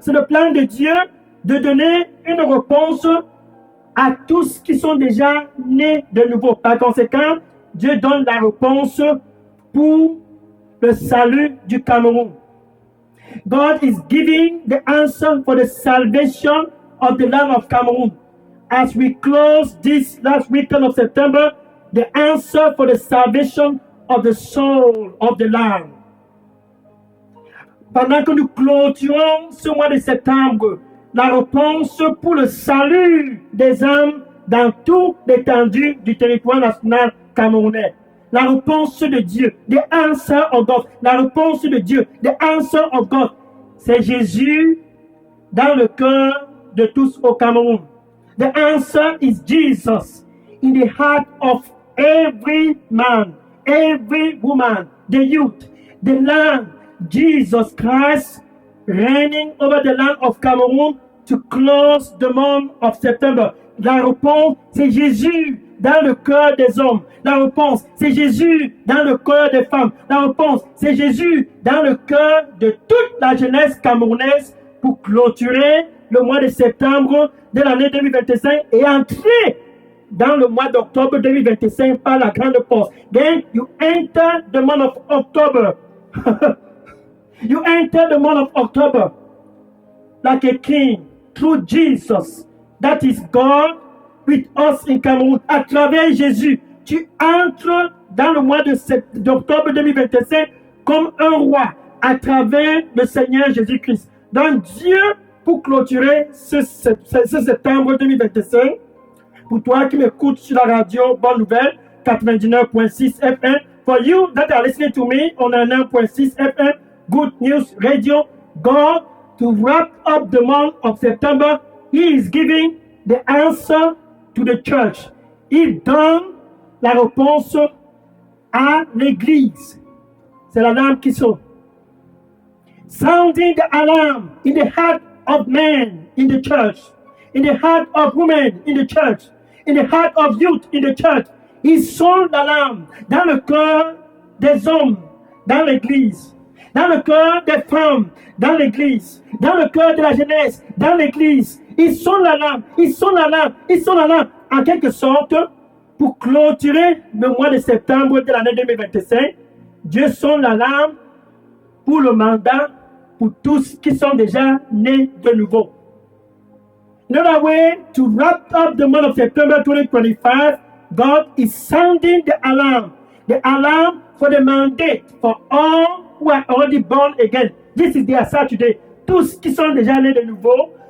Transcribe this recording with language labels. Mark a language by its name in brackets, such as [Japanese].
[French] C'est le plan de Dieu de donner une réponse à tous qui sont déjà nés de nouveau. Par conséquent, Dieu donne la réponse pour le salut du Cameroun. [English] God is giving the answer for the salvation of the land of Cameroon. As we close this last weekend of September, the answer for the salvation of the soul of the land. [French] Pendant que nous clôturons ce mois de septembre, la réponse pour le salut des âmes dans toute l'étendue du territoire national camerounais. La réponse de Dieu, [English] the answer of God, [French] la réponse de Dieu, the answer of God, c'est Jésus dans le cœur de tous au Cameroun. [English] The answer is Jesus in the heart of every man, every woman, the youth, the land, Jesus Christ reigning over the land of Cameroon to close the month of September. [French] La réponse, c'est Jésus dans le cœur des hommes. La réponse, c'est Jésus dans le cœur des femmes. La réponse, c'est Jésus dans le cœur de toute la jeunesse camerounaise pour clôturer le mois de septembre de l'année 2025 et entrer dans le mois d'octobre 2025 par la grande porte. [English] Then you enter the month of October. You enter the month of October like a king through Jesus. That is God with us in Cameroon. [French] À travers Jésus, tu entres dans le mois d'octobre 2025 comme un roi à travers le Seigneur Jésus-Christ. Donc Dieu, pour clôturer ce septembre 2025, pour toi qui m'écoutes sur la radio Bonne Nouvelle 99.6 FM, [English] for you that are listening to me on 9.6 FM, Good News Radio, God, to wrap up the month of September, He is giving the answer to the church. [French] Il donne la réponse à l'Église. C'est l'alarme qui sonne. [English] Sounding the alarm in the heart of men in the church, in the heart of women in the church, in the heart of youth in the church. [French] Il sonne l'alarme dans le cœur des hommes dans l'Église, dans le cœur des femmes dans l'Église, dans le cœur de la jeunesse dans l'Église. Ils sonne l'alarme, ils sonne l'alarme, ils sonne l'alarme, en quelque sorte, pour clôturer le mois de septembre de l'année 2025. Dieu sonne l'alarme pour le mandat pour tous qui sont déjà nés de nouveau. [English] Another way to wrap up the month of September 2025, God is sounding the alarm for the mandate for all who are already born again. This is their Saturday. [French] Tous qui sont déjà nés de nouveau,